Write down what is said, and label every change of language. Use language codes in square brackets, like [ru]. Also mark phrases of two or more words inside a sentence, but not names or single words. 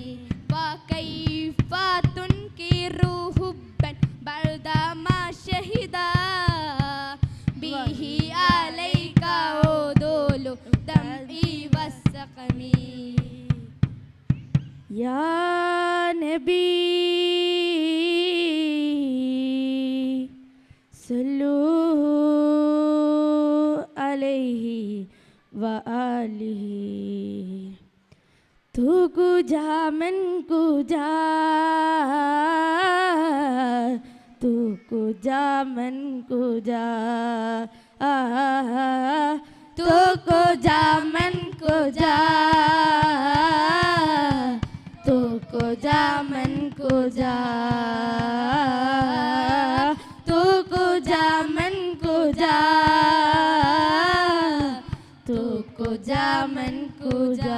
[ar] وكيف تنكر حبا بعدما شهدا به عليك عدول دمعي والسقمي. يا نبي صلوا عليه وآله. [fa] تو کجا من کجا تو کجا من کجا تو کجا من کجا تو کجا من کجا تو کجا من کجا تو کجا من کجا.